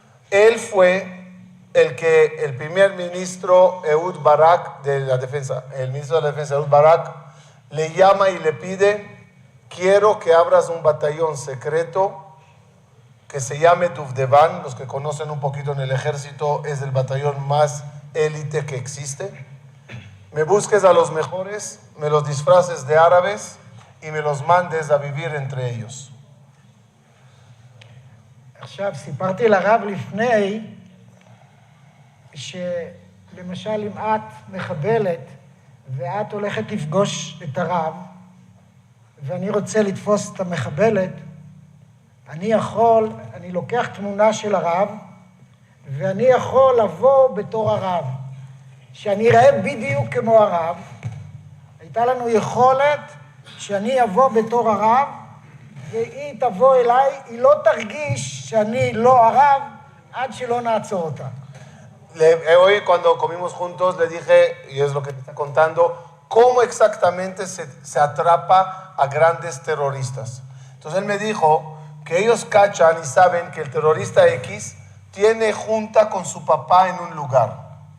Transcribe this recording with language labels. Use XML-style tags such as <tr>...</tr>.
<es>Él fue el primer ministro Ehud Barak de la defensa, el ministro de la defensa Ehud Barak, le llama y le pide, quiero que abras un batallón secreto que se llame Duvdevan. Los que conocen un poquito en el ejército, es el batallón más élite que existe. Me busques a los mejores, me los disfraces de árabes y me los mandes a vivir entre ellos.</es> <he>עכשיו, סיפרתי לרב לפני, שלמשל אם את מחבלת, ואת הולכת לפגוש את הרב, ואני רוצה לתפוס את המחבלת, אני לוקח תמונה של הרב, ואני יכול לבוא בתור הרב, שאני אראה בדיוק כמו הרב. הייתה לנו יכולת שאני אבוא בתור הרב, והיא תבוא אליי, היא לא תרגיש שאני לא הרב, עד שלא נעצור אותה.</he> <es>Hoy cuando comimos juntos le dije, y es lo que te está contando, cómo exactamente se atrapa a grandes terroristas. Entonces él me dijo que ellos cachan y saben que el terrorista X tiene junta con su papá en un lugar.</es>